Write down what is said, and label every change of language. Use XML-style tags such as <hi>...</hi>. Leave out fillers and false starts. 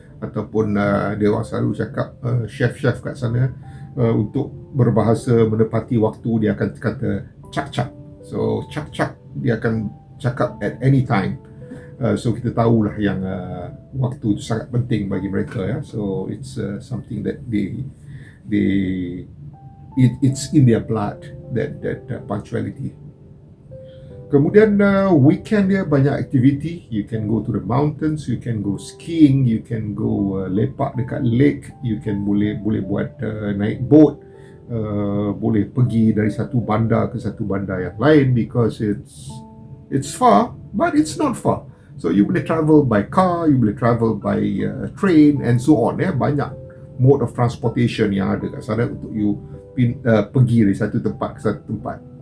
<ms>Ataupun dia orang selalu cakap chef-chef kat sana untuk berbahasa menepati waktu dia akan kata cak-cak. So cak-cak dia akan cakap</ms> <en>at any time.</en> <ms>So kita tahulah yang waktu itu sangat penting bagi mereka ya.</ms> <en>So it's something that it's in their blood, that punctuality.</en> <ms>Kemudian</ms> <en>weekend</en> <ms>dia banyak aktiviti.</ms> <en>You can go to the mountains, you can go skiing, you can go</en> <ms>lepak dekat</ms> <en>lake, you can</en> <ms>boleh buat naik</ms> <en>boat,</en> <ms>boleh pergi dari satu bandar ke satu bandar yang lain</ms> <en>because it's far, but it's not far.</en> <ms>So you boleh</ms> <en>travel by car, you</en> <ms>boleh</ms> <en>travel by train and so on</en> <ms>ya. Banyak</ms> <en>mode of transportation</en> <ms>yang ada kat sana untuk you pergi dari satu tempat ke satu tempat.</ms>